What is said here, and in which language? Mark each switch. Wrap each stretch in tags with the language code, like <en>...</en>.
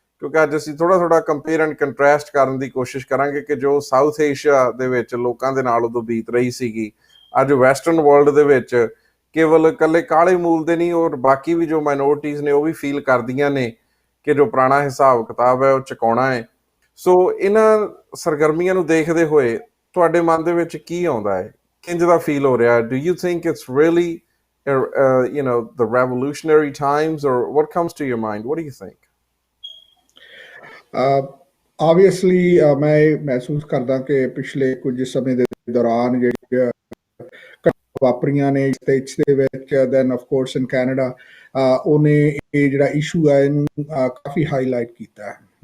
<pa>ਕਿਉਂਕਿ ਅੱਜ ਅਸੀਂ ਥੋੜ੍ਹਾ ਕੰਪੇਅਰ ਐਂਡ ਕੰਟਰੈਸਟ ਕਰਨ ਦੀ ਕੋਸ਼ਿਸ਼ ਕਰਾਂਗੇ ਕਿ ਜੋ ਸਾਊਥ ਏਸ਼ੀਆ ਦੇ ਵਿੱਚ ਲੋਕਾਂ ਦੇ ਨਾਲ ਉਦੋਂ ਬੀਤ ਰਹੀ ਸੀਗੀ, ਅੱਜ ਵੈਸਟਰਨ ਵਰਲਡ ਦੇ ਵਿੱਚ ਕੇਵਲ ਇਕੱਲੇ ਕਾਲੇ ਮੂਲ ਦੇ ਨਹੀਂ, ਔਰ ਬਾਕੀ ਵੀ ਜੋ ਮਾਈਨੋਰਟੀਜ਼ ਨੇ ਉਹ ਵੀ ਫੀਲ ਕਰਦੀਆਂ ਨੇ ਕਿ ਜੋ ਪੁਰਾਣਾ ਹਿਸਾਬ ਕਿਤਾਬ ਹੈ ਉਹ ਚੁਕਾਉਣਾ ਹੈ। ਸੋ ਇਹਨਾਂ ਸਰਗਰਮੀਆਂ ਨੂੰ ਦੇਖਦੇ ਹੋਏ ਤੁਹਾਡੇ ਮਨ ਦੇ ਵਿੱਚ ਕੀ ਆਉਂਦਾ ਹੈ, ਕਿੰਝ ਦਾ ਫੀਲ ਹੋ ਰਿਹਾ?</pa> <en>Do you think it's really the revolutionary times, or what comes to your mind? What do you think?</en> <pa>Obviously, ਮੈਂ ਮਹਿਸੂਸ ਕਰਦਾ ਕਿ ਪਿਛਲੇ ਕੁਝ ਸਮੇਂ ਦੇ ਦੌਰਾਨ ਜਿਹੜੀਆਂ ਵਾਪਰੀਆਂ ਨੇ ਸਟੇਟਸ ਦੇ ਵਿੱਚ,</pa> <en>then of course in Canada,</en> <pa>ਉਹਨੇ ਇਹ ਜਿਹੜਾ ਇਸ਼ੂ ਹੈ ਇਹਨੂੰ ਕਾਫੀ ਹਾਈਲਾਈਟ ਕੀਤਾ ਹੈ।</pa>